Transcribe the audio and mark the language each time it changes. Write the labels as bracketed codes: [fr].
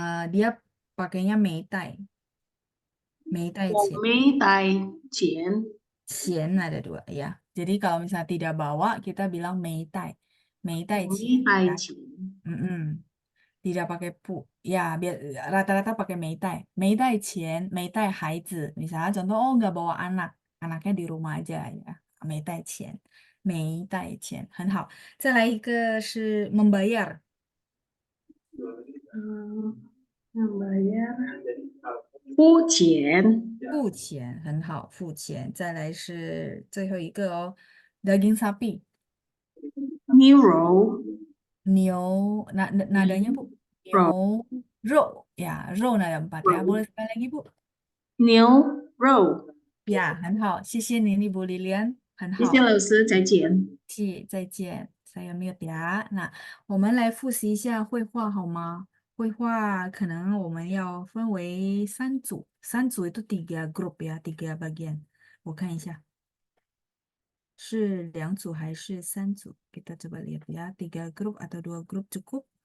[id] dia pakainya [zh] 没带，没带我钱。没带钱，钱 [id] ada dua ya. Jadi kalau misalnya tidak bawa, kita bilang [zh] 没带我钱没带 [id] ya. [zh] 钱， [id] Mm-mm. Tidak pakai pu. Ya, rata-rata pakai [zh] 没带钱，没带孩子. [id] Misalnya contoh, oh nggak bawa anak, anaknya di rumah aja ya. [zh] 没带钱，没带钱，很好。再来一个是 [id] membayar, membayar [zh] 付钱付钱，很好，付钱。再来是最后一个哦， [id] daging sapi, [zh] 牛肉牛， [id] nadanya Bu, [zh] 肉牛肉 [id] ya, [zh] 肉 [id] nada empat ya. Boleh sekali lagi Bu? [zh] 牛肉， Ya, 很好，谢谢您Ibu Lilian，很谢谢好，老师，再见。再见， [id] saya mute ya。 [zh] 那我们来复习一下绘画好吗？绘画可能我们要分为3组，3组 [id] itu 3 grup ya, 3 bagian。 [zh] 我看一下，是2组还是3组？ [id] Kita coba lihat ya, 3 grup atau 2 grup cukup?